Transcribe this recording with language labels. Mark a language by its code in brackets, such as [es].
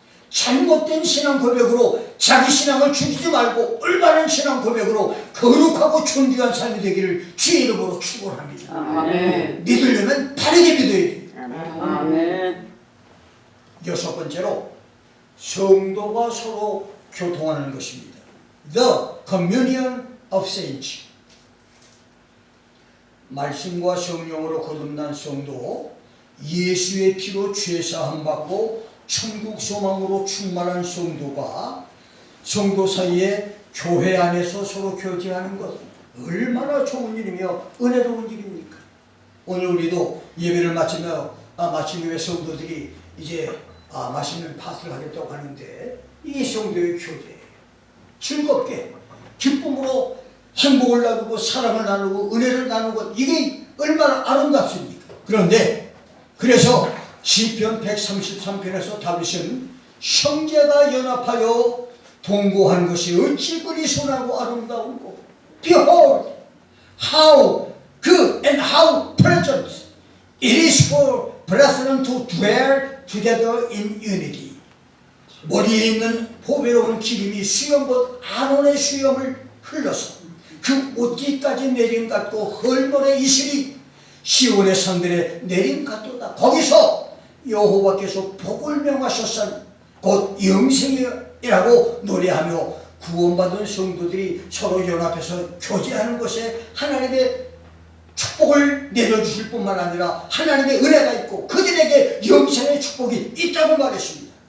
[ko] 잘못된 신앙 고백으로 자기 신앙을 죽이지 말고 올바른 신앙 고백으로 거룩하고 존귀한 삶이 되기를 주의 이름으로 축원합니다. 아멘. 믿으려면 바르게 믿어야 돼요. 아멘. 여섯 번째로 성도가 서로 교통하는 것입니다. [en] The communion of saints. [ko] 말씀과 성령으로 거듭난 성도, 예수의 피로 죄사함 받고 천국 소망으로 충만한 성도가 성도 사이에 교회 안에서 서로 교제하는 것, 얼마나 좋은 일이며 은혜로운 일입니까? 오늘 우리도 예배를 마치며 마친 후에 성도들이 이제 맛있는 파티를 하겠다고 하는데 이 성도의 교제, 즐겁게 기쁨으로 행복을 나누고 사랑을 나누고 은혜를 나누고 이게 얼마나 아름답습니까? 그런데 그래서 시편 133편에서 다윗은 형제가 연합하여 동거한 것이 어찌 그리 선하고 아름다운고 [en] Behold how good and how pleasant it is for brethren to dwell together in unity. [ko] 머리에 있는 보배로운 기름이 수염봇 아론의 수염을 흘러서 그 옷깃까지 내림 같고 헐벌의 이슬이 시온의 산들에 내림 같도다. 거기서 여호와께서 복을 명하셨으니 곧 영생이라고 노래하며 구원받은 성도들이 서로 연합해서 교제하는 것에 하나님의 축복을 내려주실 뿐만 아니라 하나님의 은혜가 있고 그들에게 영생의 축복이 있다고 말했습니다.